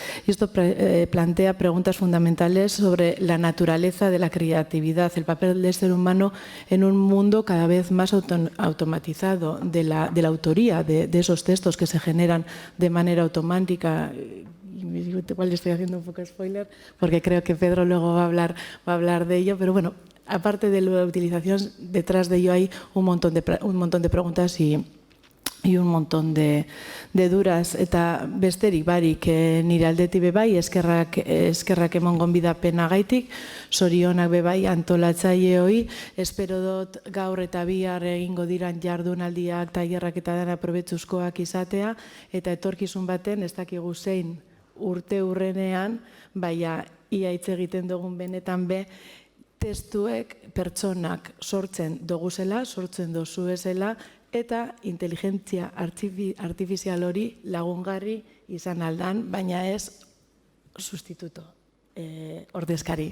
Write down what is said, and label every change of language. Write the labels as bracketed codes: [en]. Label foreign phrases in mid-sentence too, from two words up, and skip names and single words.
[es] Y esto plantea preguntas fundamentales sobre la naturaleza de la creatividad, el papel del ser humano en un mundo cada vez más automatizado, de la autoría de esos textos que se generan de manera automática. Igual estoy haciendo un poco spoiler porque creo que Pedro luego va a hablar de ello, pero bueno, aparte de la utilización, detrás de ello hay un montón de preguntas y y un montón de duras, [eu] eta besterik barik nire aldetik bebai, eskerrak emon gonbidapenagaitik, sorionak bebai antolatzaileoi, espero dut gaur eta bihar egingo diran jardunaldiak, tailerrak eta dena probetxuzkoak izatea, eta etorkizun baten, ez dakigu zein urte urrenean, baina ia hitz egiten dugun benetan be, testuek pertsonak sortzen doguzela, sortzen dozuezela, eta inteligentzia artifizial hori lagungarri izan aldan, baina ez sustituto ordezkari.